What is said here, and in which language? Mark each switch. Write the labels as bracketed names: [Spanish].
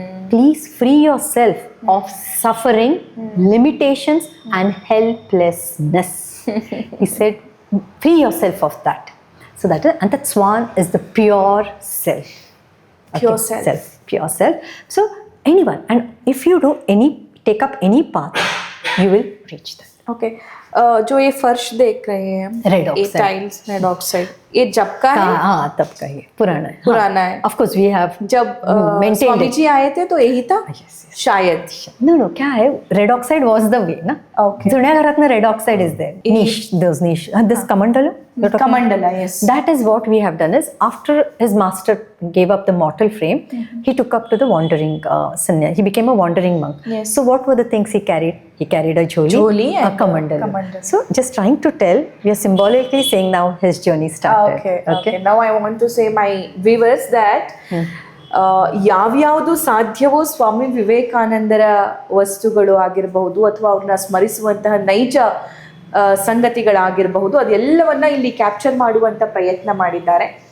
[English] Please free yourself of suffering, limitations and helplessness. He said, free yourself of that. So that is, and that swan is the pure self. Pure self. Pure self. So anyone, and if you take up any path, you will reach that. Okay. [Hindi] जो ये फर्श देख रहे हैं हम, [English] Red [Hindi] ये [English] oxide. [Hindi] Tiles red oxide, ये जब का है? हाँ, तब का ही पुराना है. पुराना है. [English] Of course we have [Hindi] जब [English] maintained [Hindi] स्वामी [English] it. [Hindi] जी आए थे तो यही था. [English] Yes. [Hindi] शायद. [English] No, [Hindi] क्या है? [English] Red oxide was the way, ना? Okay. [Marathi] जुन्या घरात ना [English] red oxide is there. Niche, those niche. This Kamandala. Kamandala, yes. That is what we have done is, after his master gave up the mortal frame, he took up to the wandering sannyas. He became a wandering monk. Yes. So what were the things he carried? He carried a jholi and a kamandala. kamandala. So just trying to tell, we are symbolically saying now his journey started. Okay. Now I want to say my viewers that [Kannada] ಯಾವ್ಯಾವುದು ಸಾಧ್ಯವೋ ಸ್ವಾಮಿ ವಿವೇಕಾನಂದರ ವಸ್ತುಗಳು ಆಗಿರಬಹುದು ಅಥವಾ ಅವ್ರನ್ನ ಸ್ಮರಿಸುವಂತಹ ನೈಜ ಸಂಗತಿಗಳಾಗಿರಬಹುದು, ಅದೆಲ್ಲವನ್ನ ಇಲ್ಲಿ capture ಮಾಡುವಂಥ ಪ್ರಯತ್ನ ಮಾಡಿದ್ದಾರೆ.